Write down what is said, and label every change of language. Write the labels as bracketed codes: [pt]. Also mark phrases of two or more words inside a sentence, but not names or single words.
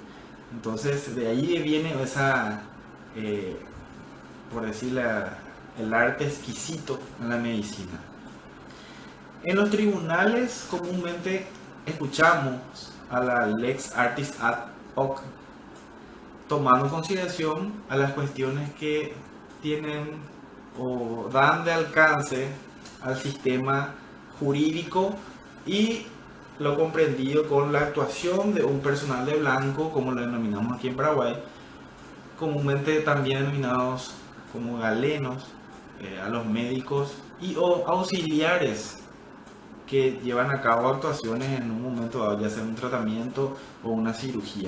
[es] Entonces de ahí viene esa, por decirlo, el arte exquisito en la medicina. En los tribunales comúnmente escuchamos a la [la] lex artis ad hoc, [es] tomando en consideración a las cuestiones que tienen o dan de alcance al sistema jurídico y lo comprendido con la actuación de un personal de blanco, como lo denominamos aquí en Paraguay, comúnmente también denominados como galenos, a los médicos y o auxiliares que llevan a cabo actuaciones en un momento dado, ya sea un tratamiento o una cirugía.